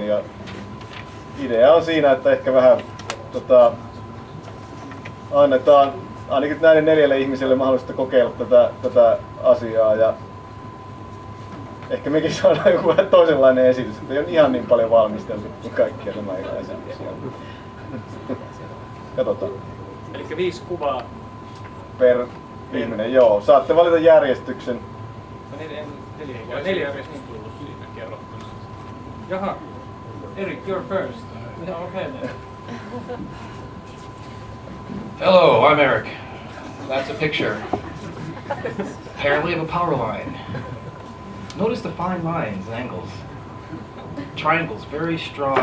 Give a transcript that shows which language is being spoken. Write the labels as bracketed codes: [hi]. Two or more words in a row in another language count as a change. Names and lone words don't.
[fi] Ja idea on siinä, että ehkä vähän annetaan ainakin näille 4 ihmiselle mahdollista kokeilla tätä asiaa, ja ehkä mekin saadaan joku vähän toisenlainen esitys, että ei ole ihan niin paljon valmisteltu kuin kaikkia nämä esityksiä. Katsotaan. Eli 5 kuvaa per ihminen, joo. Saatte valita järjestyksen. 4 edes niin tullut siinä kerrottuna. Jaha, Erik, [en] you're first. Okay then. Hello, I'm Eric. That's a picture. Apparently of a power line. Notice the fine lines and angles. Triangles, very strong.